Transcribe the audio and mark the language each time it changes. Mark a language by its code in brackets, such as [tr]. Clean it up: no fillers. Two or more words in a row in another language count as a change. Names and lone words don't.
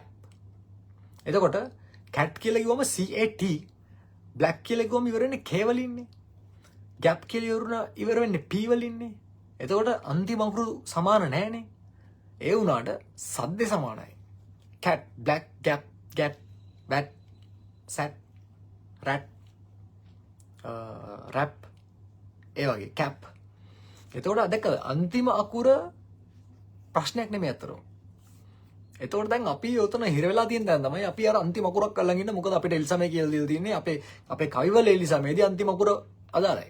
[si] එතකොට cat කියලා කිව්වම CAT, black කියලා කිව්වම ඉවර වෙන්නේ K වලින්නේ. gap කියලා ඉවර වෙන්නේ P වලින්නේ. එතකොට අන්තිම අකුරු සමාන නැහැනේ. ඒ වුණාට සද්ද සමානයි. [en] cat, black, gap, gap, bat, sat, rat, rap, [si] ඒ වගේ cap. එතකොට දැක්කද අන්තිම අකුර ප්‍රශ්නයක් නෙමෙයි අතරම. එතකොට දැන් අපි උතන හිර වෙලා තියෙන දැන් තමයි අපි අර අන්තිම අකුරක් අල්ලන් ඉන්න. මොකද අපිට එලිසමේ කියලා දීලා තියෙන්නේ අපේ කවිවල එලිසමේදී අන්තිම අකුර අදාළයි.